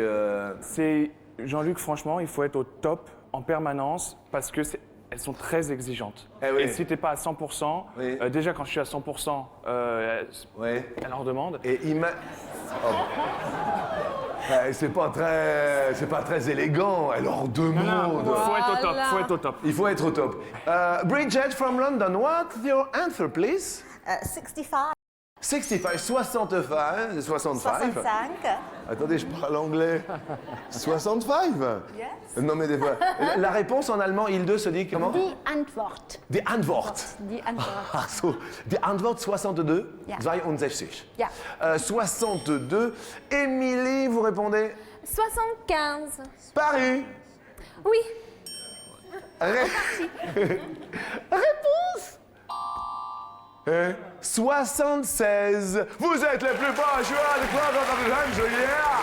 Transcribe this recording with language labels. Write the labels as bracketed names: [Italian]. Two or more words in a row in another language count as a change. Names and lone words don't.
[French] C'est Jean-Luc, franchement, il faut être au top en permanence parce que elles sont très exigeantes. Eh oui. Et si t'es pas à 100%, Oui. déjà quand je suis à 100%, Oui. elle en redemande. Et C'est pas très élégant. Alors, deux mots. Faut être au top, faut être au top. Il faut être au top. [English] Bridget from London, what's your answer, please? 65. 65, 65, 65. 65. [French] Attendez, je parle anglais. 65? [English] Yes. [French] Non, mais des fois. La réponse en allemand, Hilde se dit comment? [German] Die Antwort. Die Antwort. Die Antwort. Ach so. Die Antwort 62, Ja. 62. Ja. 62. [French] Émilie, vous répondez? 75. Paris. Oui. Réponse 76. Vous êtes les plus beaux joueurs de club de Julia.